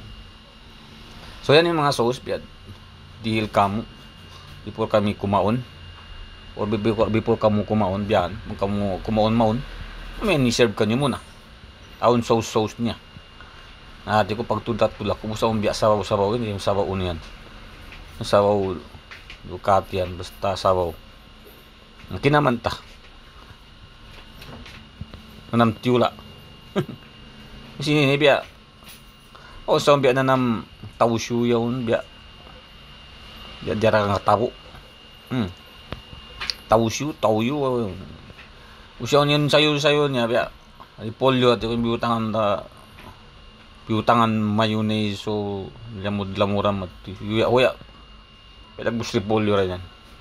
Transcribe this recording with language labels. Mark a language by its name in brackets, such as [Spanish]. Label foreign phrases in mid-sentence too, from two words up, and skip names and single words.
[Tausug] So yan yung mga sauce biyan dihil kamo before kami kumaon or before kamo kumaon biyan kamo kumaon maon may ni-serve kanyo muna aun sauce niya. Di ko pagtudat tulak kung sa biya sabaw yun yung sabaw yan yung sabaw Ducati yan basta sabaw kinamanta nanam tiula sini biya sa biya nanam tawusyu yun biya jarang nga tabo tawusyu usyaw yun sayo niya biya polio at yung biutangan mayonnaise so lamud-lamuram at uya pinag-busri polio rin yan